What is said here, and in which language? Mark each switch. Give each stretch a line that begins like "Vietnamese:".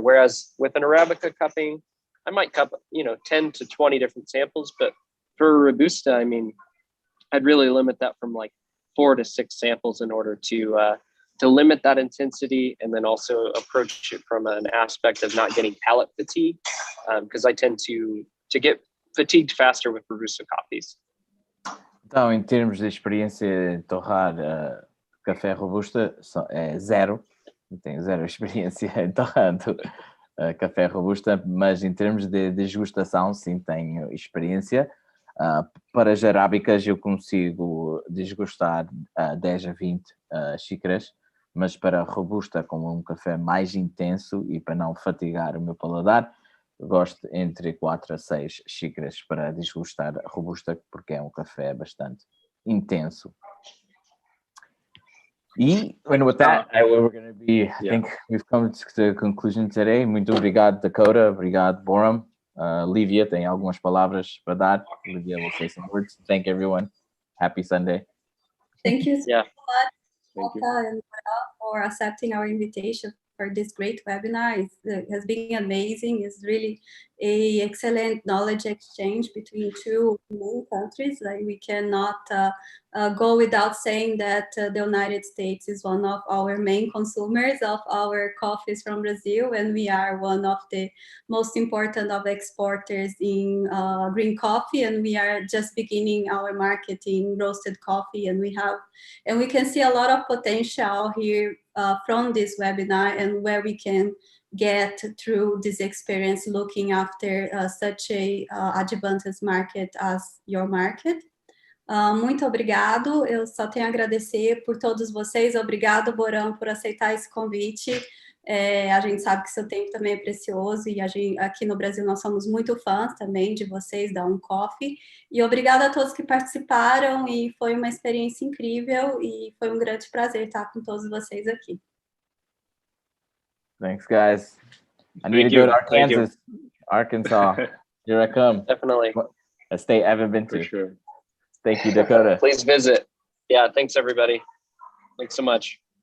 English: Whereas with an Arabica cupping, I might cup 10 to 20 different samples, but for Robusta, I mean, I'd really limit that from like 4 to 6 samples in order to limit that intensity, and then also approach it from an aspect of not getting palate fatigue, because I tend to get fatigued faster with Robusta coffees.
Portuguese: Então, em termos de experiência de torrar café Robusta, é zero. Tenho zero experiência em torrando café Robusta, mas em termos de desgustação, sim, tenho experiência. Para as arábicas eu consigo desgustar 10 a 20 xícaras, mas para Robusta, como um café mais intenso e para não fatigar o meu paladar, gosto entre 4 a 6 xícaras para desgustar Robusta, porque é um café bastante intenso.
English: And with that, we're going to be, I think we've come to the conclusion today.
Portuguese: Muito obrigado, Dakota. Obrigado, Boram. Lívia tem algumas palavras para dar.
English: Lívia will say some words. Thank everyone. Happy Sunday. Thank you so much, Thank Dakota and Boram, for accepting our invitation for this great webinar. It has been amazing. It's really an excellent knowledge exchange between two main countries. Like, we cannot go without saying that the United States is one of our main consumers of our coffees from Brazil, and we are one of the most important of exporters in green coffee, and we are just beginning our market in roasted coffee, and we can see a lot of potential here from this webinar, and where we can get through this experience looking after such a advantageous market as your market.
Portuguese: Muito obrigado, eu só tenho a agradecer por todos vocês. Obrigado, Boram, por aceitar esse convite. A gente sabe que seu tempo também é precioso, e aqui no Brasil nós somos muito fãs também de vocês, da Coffee. E obrigada a todos que participaram, e foi uma experiência incrível, e foi um grande prazer estar com todos vocês aqui.
English: Thanks, guys. I need to go to Arkansas. Here I come. Definitely. A state I haven't been to. For sure. Thank you, Dakota. Please visit. Yeah, thanks everybody. Thanks so much.